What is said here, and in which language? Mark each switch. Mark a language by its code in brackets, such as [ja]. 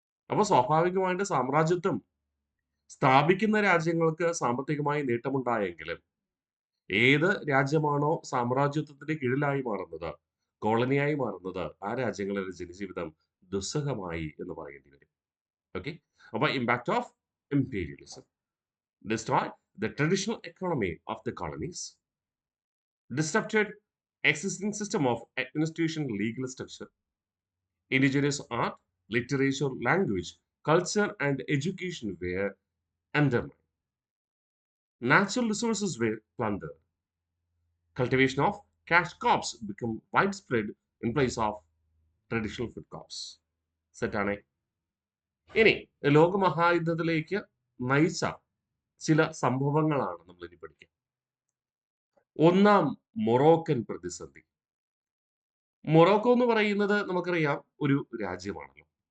[ml] അപ്പോൾ സ്വാഭാവികമായിട്ട് സാമ്രാജ്യത്വം സ്ഥാപിക്കുന്ന രാജ്യങ്ങൾക്ക് സാമ്പത്തികമായി നേട്ടമുണ്ടായെങ്കിലും ഏത് രാജ്യമാണോ സാമ്രാജ്യത്വത്തിന്റെ കീഴിലായി മാറുന്നത്, കോളനിയായി മാറുന്നത്, ആ രാജ്യങ്ങളിലെ ജനജീവിതം ദുസ്സഹമായി എന്ന് പറയേണ്ടി വരും. [en] Okay. [ml] അപ്പൊ [en] Impact of imperialism. Destroy the traditional economy of the colonies. Disrupted existing system of administration, legal structure. Indigenous art, literature, language, culture and education were undermined. Natural resources were plundered. Cultivation of cash crops became widespread in place of traditional food crops. [ml] സെറ്റാണേ. ഇനി ലോകമഹായുദ്ധത്തിലേക്ക് നയിച്ച ചില സംഭവങ്ങളാണ് നമ്മൾ ഇനി പഠിക്കുക. ഒന്നാം Moroccan പ്രതിസന്ധി. Morocco എന്ന് പറയുന്നത് നമുക്കറിയാം ഒരു രാജ്യമാണല്ലോ.